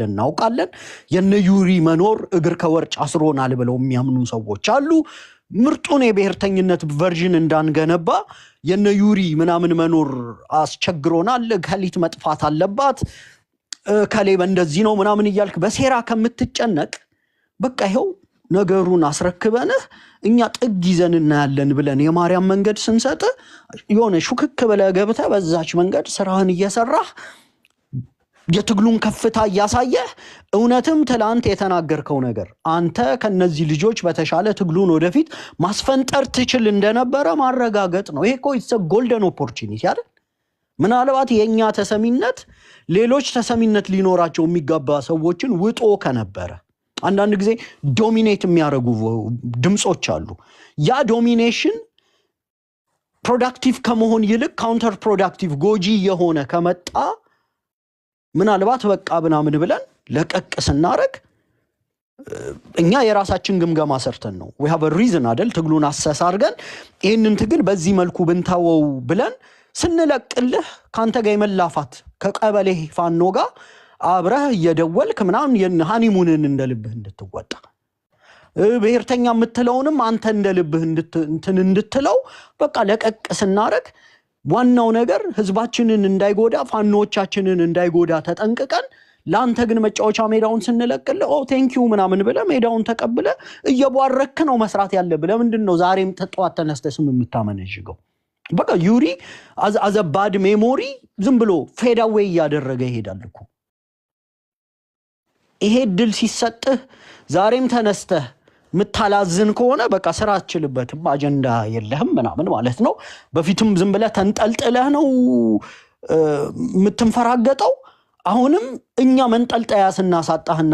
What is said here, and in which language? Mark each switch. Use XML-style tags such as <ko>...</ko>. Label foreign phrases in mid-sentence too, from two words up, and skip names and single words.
<am>እናውቃለን የነዩሪ መኖር እግር ከወርጭ አስሮናል ብለው የሚያምኑ ሰዎች አሉ ምርጡን የብሔርተኝነት ቨርዥን እንዳንገነባ የነዩሪ ምናምን መኖር አስቸግሮናል ከሊት መጥፋት አለባት ከሌብ እንደዚህ ነው ምናምን ይያልክ በሴራ ከምትጨነቅ በቃ ይሄው ነገሩን አስረክበንህ እኛ ጥግ ይዘን እናያለን ብለን የማርያም መንገድ ስንሰጥ የሆነ ሹክክ ብለህ ገብተህ በዛች መንገድ ስራህን እየሰራህ የትግሉን ከፍታ ያሳየህ እውነትም ትላንት የተናገርከው ነገር አንተ ከነዚህ ልጆች በተሻለ ትግሉን ወደፊት ማስፈንጠር ትችል እንደነበረ ማረጋገጥ ነው ይሄ እኮ</am> <en>it's a golden opportunity</en> <am>አይደል ምናልባት የኛ ተሰሚነት ሌሎች ተሰሚነት ሊኖራቸው የሚገባ ሰዎችን ውጦ ከነበረ አንዳንድ ጊዜ ዶሚኔት የሚያደርጉ ድምጾች አሉ ያ ዶሚኔሽን ፕሮዳክቲቭ ከመሆን ይልቅ</am> <en>counter productive</en> <am>ጎጂ የሆነ ከመጣ ምናልባት በቃ ብናምን ብለን ለቀቅ ስናረግ እኛ የራሳችን ግምገማ ሰርተን ነው</am> <en>we have a reason</en> <am>አይደል ትግሉን አሰስ አድርገን ይሄንን ትግል በዚህ መልኩ ብንታወው ብለን ስንለቅልህ ካንተ ጋር የመላፋት ከቀበሌ ፋኖ ጋር አብረህ እየደወልክ ምናምን የሃኒሙንን እንደልብህ እንድትወጣ ብሔርተኛ የምትለውንም አንተ እንደልብህ እንድትለው በቃ ለቀቅ ስናረግ ዋናው ነገር ህዝባችንን እንዳይጎዳ ፋኖቻችንን እንዳይጎዳ ተጠንቅቀን ላንተ ግን መጫወቻ ሜዳውን ስንለቅል</am> <en>oh thank you</en> <am>ምናምን ብለ ሜዳውን ተቀብለ እየቧረክ ነው መስራት ያለብህ ለምንድነው ዛሬም ተጧት ተነስተህ የምታመነጅገው በቃ ዩሪ</am> <en>as a bad memory</en> <am>ዝም ብሎ</am> <en>fade away</en> <am>ያደረገ ይሄዳል እኮ ይሄ ድል ሲሰጥህ ዛሬም ተነስተህ ምታላዝን ከሆነ በቃ ስራ አትችልበትም አጀንዳ የለህም ምናምን ማለት ነው በፊትም ዝም ብለህ ተንጠልጥለህ ነው ምትንፈራገጠው አሁንም እኛ መንጠልጠያ ስናሳጣህና</am>